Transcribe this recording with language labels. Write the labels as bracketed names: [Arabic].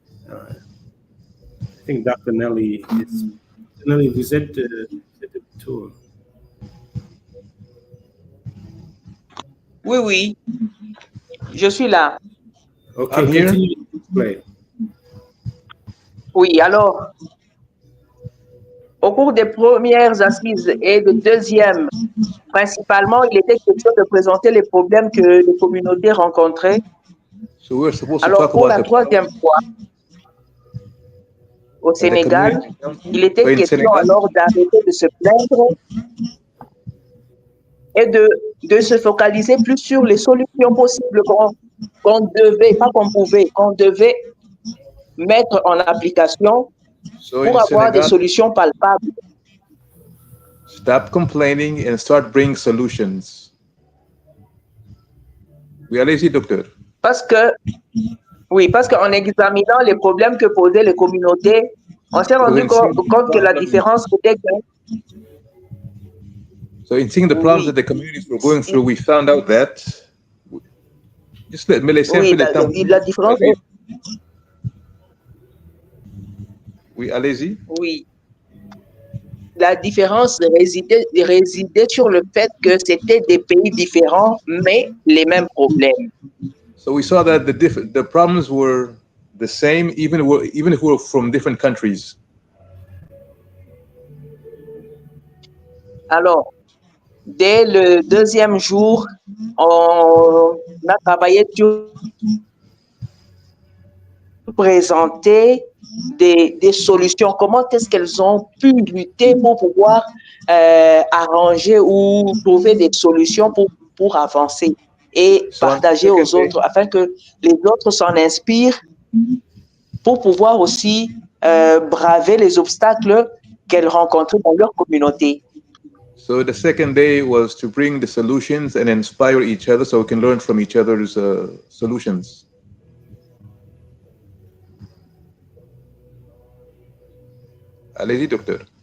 [English] I think [French] Dr. Nelly vous êtes de tour. Oui, je suis là. [English] Okay, continue to explain. [French] Oui, alors, au cours des premières assises et de deuxième, principalement, il était question de présenter les problèmes que les communautés rencontraient. Alors, pour la troisième fois, au Sénégal, il était question alors d'arrêter de se plaindre et de se focaliser plus sur les solutions possibles qu'on devait, pas qu'on pouvait, qu'on devait mettre en application pour avoir des solutions palpables. [English] Stop complaining and start bringing solutions. [French] Oui, allez-y, docteur. Parce qu'en examinant les problèmes que posaient les communautés, on s'est rendu compte que la différence était que... [English] So in seeing the problems that the communities were going through, we found out that... Just let me [French] laisser un peu le temps. La différence... Oui, allez-y. Oui. La différence résidait sur le fait que c'était des pays différents, mais les mêmes problèmes. [English] So we saw that the problems were the same, even if we were from different countries. [French] Alors, dès le deuxième jour, on a travaillé sur présenter des solutions. Comment est-ce qu'elles ont pu lutter pour pouvoir arranger ou trouver des solutions pour avancer et partager aux autres afin que les autres s'en inspirent pour pouvoir aussi braver les obstacles qu'elles rencontraient dans leur communauté. [English] So the second day was to bring the solutions and inspire each other so we can learn from each other's solutions. [French] Allez-y, docteur.